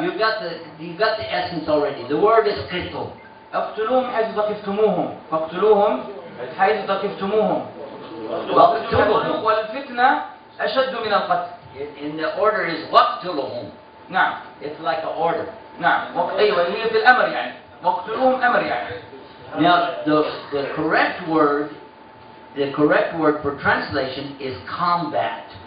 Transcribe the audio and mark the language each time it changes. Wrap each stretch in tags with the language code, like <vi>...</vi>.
<en>You got the essence already. The word is qitl.</en> <ar>اقتلوهم حيث ثقفتموهم، فاقتلوهم حيث ثقفتموهم. والفتنة أشد من القتل.</ar> <en>In the order is waqtuluhum.</en> <ar>نعم.</ar> <en>It's like an order.</en> <ar>نعم. أيوة هي في الأمر يعني. واقتلوهم أمر يعني.</ar> <en>Now the correct word for translation is combat.</en>